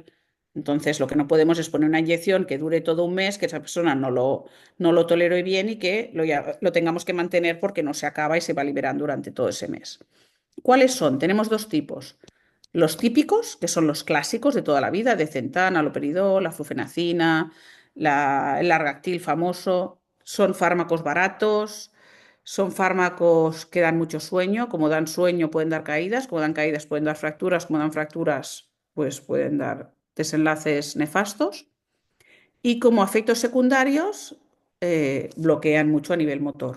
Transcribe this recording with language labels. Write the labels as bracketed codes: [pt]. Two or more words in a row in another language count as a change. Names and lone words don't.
[es] Entonces, lo que no podemos es poner una inyección que dure todo un mes, que esa persona no lo tolere bien y que lo tengamos que mantener porque no se acaba y se va liberando durante todo ese mes. ¿Cuáles son? Tenemos dos tipos. Los típicos, que son los clásicos de toda la vida, de Centana, haloperidol, la flufenacina, el Largactil famoso, son fármacos baratos, son fármacos que dan mucho sueño, como dan sueño pueden dar caídas, como dan caídas pueden dar fracturas, como dan fracturas pues pueden dar desenlaces nefastos y como efectos secundarios bloquean mucho a nivel motor.